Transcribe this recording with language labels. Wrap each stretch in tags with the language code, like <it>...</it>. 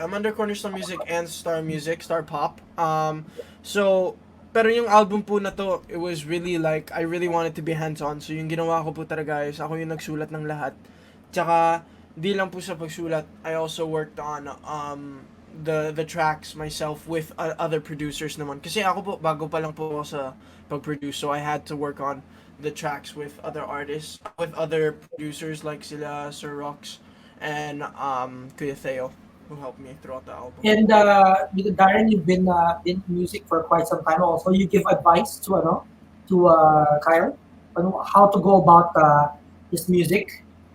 <en>I'm under Cornerstone Music and Star Music, Star Pop. So,</en> <tl>pero yung album po na to,</tl> <en>it was really like, I really wanted to be hands-on.</en> <tl>So, yung ginawa ko po talaga is, ako yung nagsulat ng lahat. Tsaka, di lang po sa pagsulat,</tl> <en>I also worked on the tracks myself with other producers</en> <tl>naman. Kasi ako po, bago pa lang po ako sa pag-produce.</tl> <en>So, I had to work on the tracks with other artists, with other producers like sila Sir Rox and Kuya Theo, who helped me throughout the album. and Darren, you've been in music for quite some time. Also, you give advice to Kyle, how to go about his music.</en>